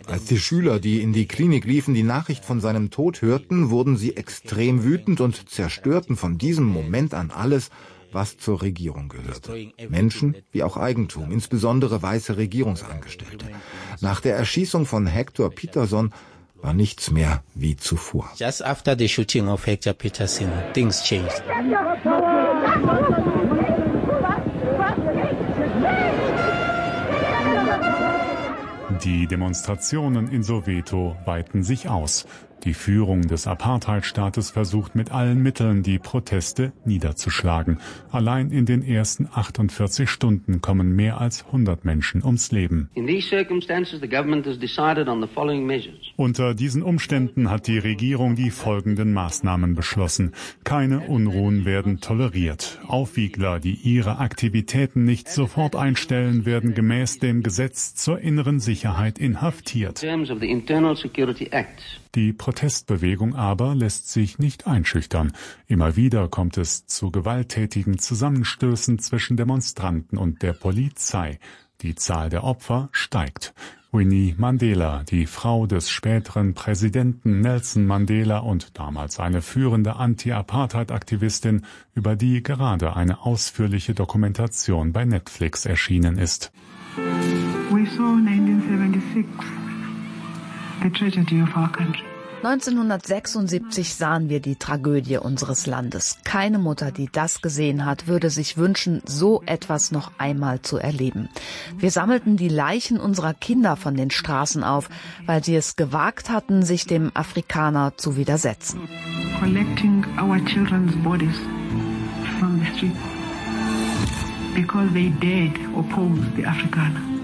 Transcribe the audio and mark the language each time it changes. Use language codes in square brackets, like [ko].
[de] Als die Schüler, die in die Klinik liefen, die Nachricht von seinem Tod hörten, wurden sie extrem wütend und zerstörten von diesem Moment an alles, was zur Regierung gehörte. Menschen wie auch Eigentum, insbesondere weiße Regierungsangestellte. Nach der Erschießung von Hector Petersen war nichts mehr wie zuvor. [en] Just after the shooting of Hector Petersen, things changed. [de] Die Demonstrationen in Soweto weiten sich aus. Die Führung des Apartheidstaates versucht mit allen Mitteln, die Proteste niederzuschlagen. Allein in den ersten 48 Stunden kommen mehr als 100 Menschen ums Leben. [en] In these circumstances, the government has decided on the following measures. [de] Unter diesen Umständen hat die Regierung die folgenden Maßnahmen beschlossen. Keine Unruhen werden toleriert. Aufwiegler, die ihre Aktivitäten nicht sofort einstellen, werden gemäß dem Gesetz zur inneren Sicherheit inhaftiert. [en] In terms of the Internal Security Act. [de] Die Protestbewegung aber lässt sich nicht einschüchtern. Immer wieder kommt es zu gewalttätigen Zusammenstößen zwischen Demonstranten und der Polizei. Die Zahl der Opfer steigt. Winnie Mandela, die Frau des späteren Präsidenten Nelson Mandela und damals eine führende Anti-Apartheid-Aktivistin, über die gerade eine ausführliche Dokumentation bei Netflix erschienen ist. [en] We saw 1976. The tragedy of our country. [de] 1976 sahen wir die Tragödie unseres Landes. Keine Mutter, die das gesehen hat, würde sich wünschen, so etwas noch einmal zu erleben. Wir sammelten die Leichen unserer Kinder von den Straßen auf, weil sie es gewagt hatten, sich dem Afrikaner zu widersetzen. [en] Collecting our children's bodies from the street because they dared oppose the Afrikaner.